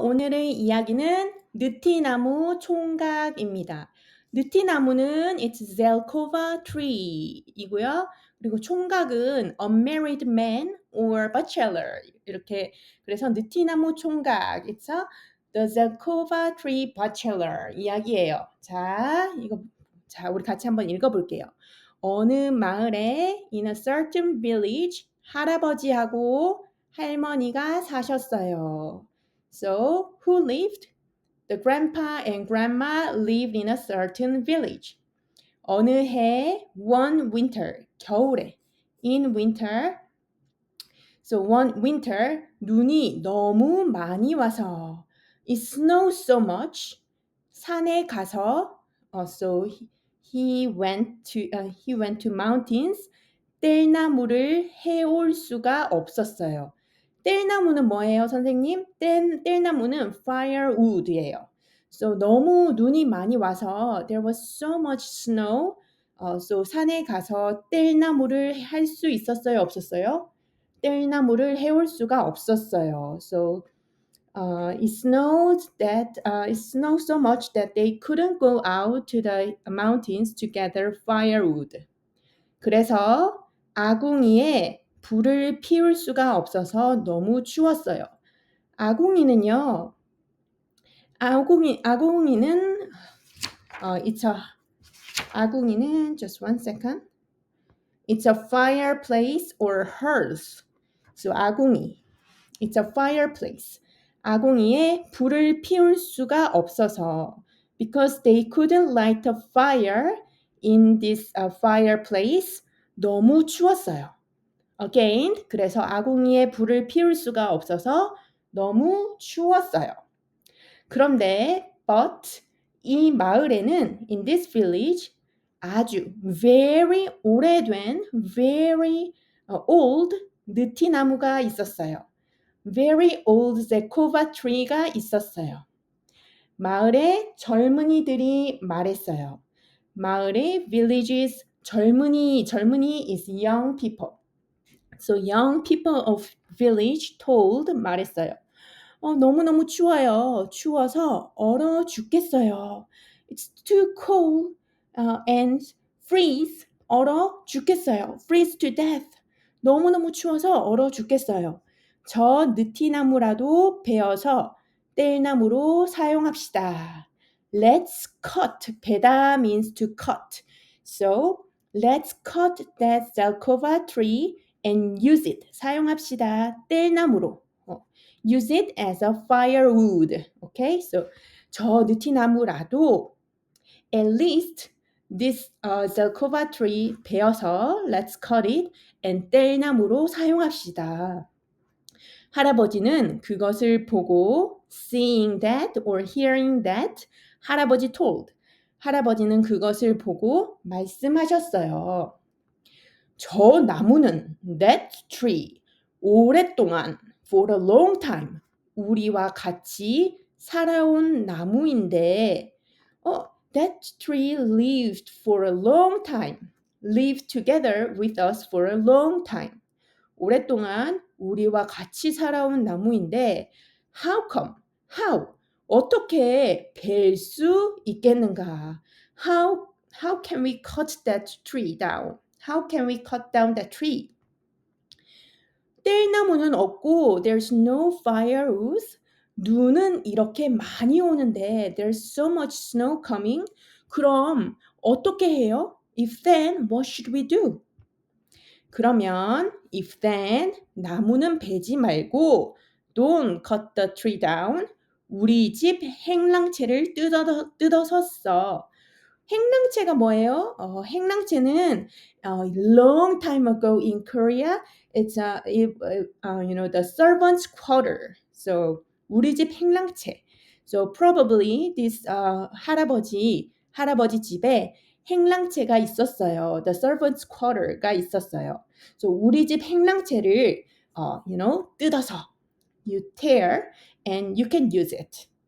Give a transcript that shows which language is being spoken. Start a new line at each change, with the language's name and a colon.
Korean: 오늘의 이야기는 느티나무 총각입니다.
English: 느티나무는 it's Zelkova tree 이고요.
Korean: 그리고 총각은
English: unmarried man or bachelor
Korean: 이렇게 그래서 느티나무 총각
English: it's a, the Zelkova tree bachelor
Korean: 이야기예요. 자 우리 같이 한번 읽어볼게요. 어느 마을에
English: in a certain village
Korean: 할아버지하고 할머니가 사셨어요.
English: So, who lived? The grandpa and grandma lived in a certain village.
Korean: 어느 해,
English: one winter,
Korean: 겨울에,
English: in winter. So, one winter,
Korean: 눈이 너무 많이 와서,
English: it snowed so much,
Korean: 산에 가서,
English: so he went to mountains,
Korean: 뗄나무를 해올 수가 없었어요. 뗄나무는 뭐예요, 선생님? 뗄나무는 firewood예요.
English: So
Korean: 너무 눈이 많이 와서
English: there was so much snow.
Korean: So 산에 가서 뗄나무를 할 수 있었어요, 없었어요? 뗄나무를 해올 수가 없었어요.
English: So it snowed so much that they couldn't go out to the mountains to gather firewood.
Korean: 그래서 아궁이에 불을 피울 수가 없어서 너무 추웠어요. 아궁이는요. 아궁이는 아궁이는
English: just one second. It's a fireplace or hearth. So 아궁이. It's a fireplace.
Korean: 아궁이에 불을 피울 수가 없어서
English: because they couldn't light a fire in this fireplace.
Korean: 너무 추웠어요. Again, 그래서 아궁이에 불을 피울 수가 없어서 너무 추웠어요. 그런데 but 이 마을에는
English: in this village
Korean: 아주 very 오래된
English: very old
Korean: 느티나무가 있었어요.
English: Very old Zekova tree가 있었어요.
Korean: 마을의 젊은이들이 말했어요.
English: 마을의 villages 젊은이 is young people. So young people of village told 말했어요.
Korean: 너무너무 추워요. 추워서 얼어 죽겠어요.
English: It's too cold and freeze.
Korean: 얼어 죽겠어요.
English: Freeze to death.
Korean: 너무너무 추워서 얼어 죽겠어요. 저 느티나무라도 베어서 뗄나무로 사용합시다.
English: Let's cut. 베다 means to cut. So let's cut that Zelkova tree and use it.
Korean: 사용합시다. 뗄나무로.
English: Use it as a firewood. Okay? So
Korean: 저 느티나무라도
English: at least this Zelkova tree
Korean: 베어서
English: let's cut it and
Korean: 뗄나무로 사용합시다. 할아버지는 그것을 보고
English: seeing that or hearing that 할아버지 told.
Korean: 할아버지는 그것을 보고 말씀하셨어요. 저 나무는
English: that tree
Korean: 오랫동안
English: for a long time
Korean: 우리와 같이 살아온 나무인데
English: that tree lived for a long time. lived together with us for a long time.
Korean: 오랫동안 우리와 같이 살아온 나무인데 how 어떻게 벨 수 있겠는가?
English: How can we cut that tree down? How can we cut down that tree?
Korean: 뗄나무는 없고
English: there's no firewood.
Korean: 눈은 이렇게 많이 오는데
English: there's so much snow coming.
Korean: 그럼 어떻게 해요?
English: If then, what should we do?
Korean: 그러면
English: if then
Korean: 나무는 베지 말고
English: don't cut the tree down.
Korean: 우리 집 행랑채를 뜯어서 써. 행랑채가 뭐예요?
English: 행랑채는 long time ago in Korea, it's the servants' quarter.
Korean: So 우리 집 행랑채.
English: So probably this
Korean: 할아버지 집에 행랑채가 있었어요.
English: The servants' quarter가 있었어요. So
Korean: 우리 집 행랑채를 뜯어서
English: you tear and you can use it.